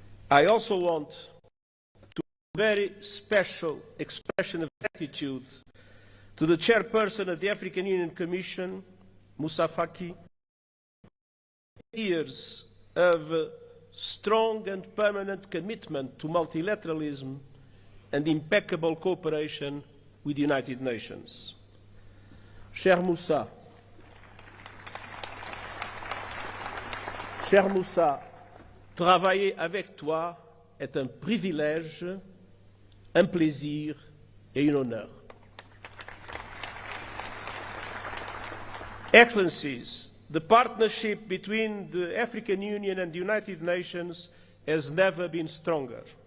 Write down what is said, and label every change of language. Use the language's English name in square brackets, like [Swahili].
[English] I also want to give a very special expression of gratitude to the Chairperson of the African Union Commission, Moussa Faki, years of strong and permanent commitment to multilateralism and impeccable cooperation with the United Nations. [French] Cher Moussa, travailler avec toi est un privilège, un plaisir et un honneur. [English] Excellencies, the partnership between the African Union and the United Nations has never been stronger.